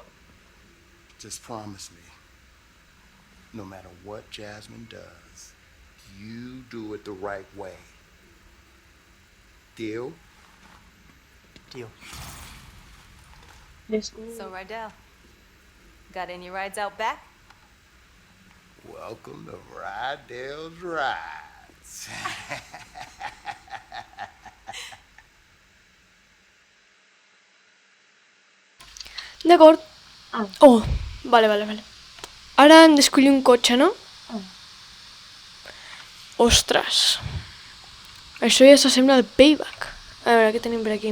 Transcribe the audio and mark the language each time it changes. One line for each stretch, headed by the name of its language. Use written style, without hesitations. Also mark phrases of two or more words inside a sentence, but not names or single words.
English: Just promise me, no matter what Jasmine does, you do it the right way. Deal? Deal. Let's go. So, Rydell, got any rides out back? Welcome to Rydell's Rides.
Catalan: D'acord. Ah. Oh, vale. Ara hem d'escollir un cotxe, no? Ah. Ostres. Això ja s'assembla al Payback. A veure, què tenim per aquí?